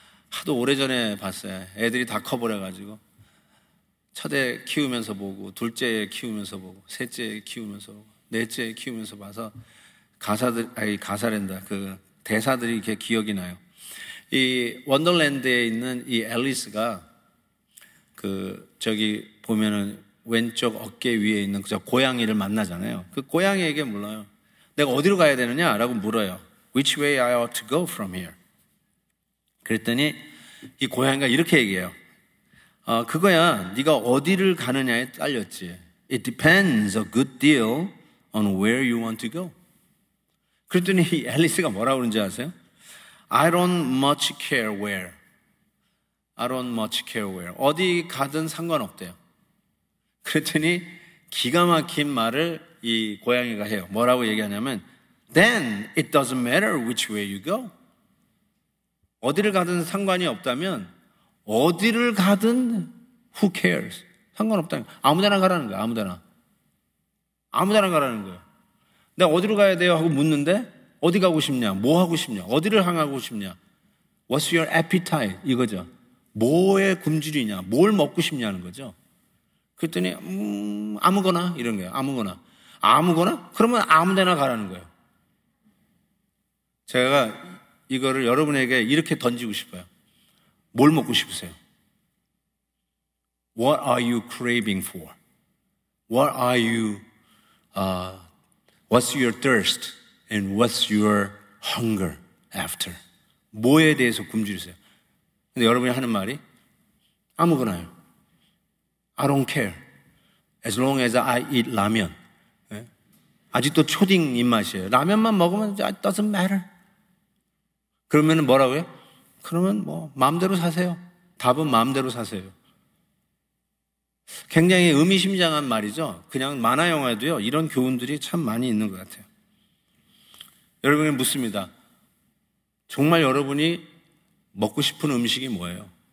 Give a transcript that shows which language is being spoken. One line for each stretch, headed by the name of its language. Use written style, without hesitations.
Korean: 하도 오래전에 봤어요. 애들이 다 커버려가지고 첫애 키우면서 보고 둘째 키우면서 보고 셋째 키우면서 보고 넷째 키우면서 봐서 가사랜다. 그 대사들이 이렇게 기억이 나요. 이 원더랜드에 있는 이 앨리스가 저기 보면은 왼쪽 어깨 위에 있는 저 고양이를 만나잖아요. 그 고양이에게 물어요. 내가 어디로 가야 되느냐라고 물어요.
English: Which way I ought to go from here?
Korean: 그랬더니 이 고양이가 이렇게 얘기해요. 그거야 네가 어디를 가느냐에 딸렸지.
English: It depends a good deal on where you want to go.
Korean: 그랬더니 이 앨리스가 뭐라고 그러는지 아세요?
English: I don't much care where. I don't much care where.
Korean: 어디 가든 상관없대요. 그랬더니 기가 막힌 말을 이 고양이가 해요. 뭐라고 얘기하냐면
English: Then it doesn't matter which way you go.
Korean: 어디를 가든 상관이 없다면 어디를 가든
English: who cares?
Korean: 상관없다는 거예요. 아무데나 가라는 거예요. 아무데나. 아무데나 가라는 거예요. 내가 어디로 가야 돼요? 하고 묻는데 어디 가고 싶냐? 뭐 하고 싶냐? 어디를 향하고 싶냐?
English: What's your appetite?
Korean: 이거죠. 뭐에 굶주리냐? 뭘 먹고 싶냐는 거죠. 그랬더니 아무거나 이런 거예요. 아무거나. 아무거나? 그러면 아무데나 가라는 거예요. 제가 이거를 여러분에게 이렇게 던지고 싶어요. 뭘 먹고 싶으세요?
English: What are you craving for? What are you, what's your thirst and what's your hunger after?
Korean: 뭐에 대해서 굶주리세요? 근데 여러분이 하는 말이 아무거나요.
English: I don't care. As long as I eat 라면.
Korean: 네? 아직도 초딩 입맛이에요. 라면만 먹으면
English: it doesn't matter.
Korean: 그러면 뭐라고요? 그러면 뭐 마음대로 사세요. 답은 마음대로 사세요. 굉장히 의미심장한 말이죠. 그냥 만화 영화에도요. 이런 교훈들이 참 많이 있는 것 같아요. 여러분이 묻습니다. 정말 여러분이 먹고 싶은 음식이 뭐예요?